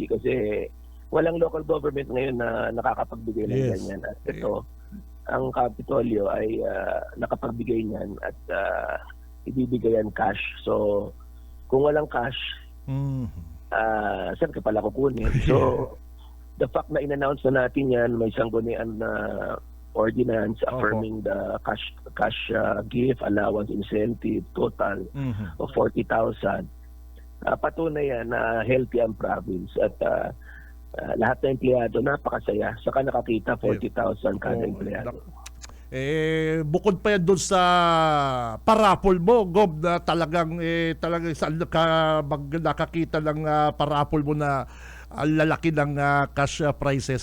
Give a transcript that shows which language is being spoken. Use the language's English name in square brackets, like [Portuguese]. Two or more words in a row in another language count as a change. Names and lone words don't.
[Filipino] Kasi walang local government ngayon na nakakapagbigay ng ganyan. At ito, ang Kapitolyo ay nakapagbigay niyan at ibibigay yan cash. So, kung walang cash, saan ka pala kukunin? So, [English] the fact [Filipino] na in-announce na natin yan, may sanggunian na [English] ordinance affirming the cash gift, allowance, incentive, total of 40,000. [Filipino] Patunay yan na healthy ang province at lahat ng empleyado napakasaya. Saka nakakita 40,000 kada empleyado. Bukod pa yan doon sa parapol mo, Gob, na talagang saan ka nakakita ng parapol mo na lalaki ng [English] cash prices.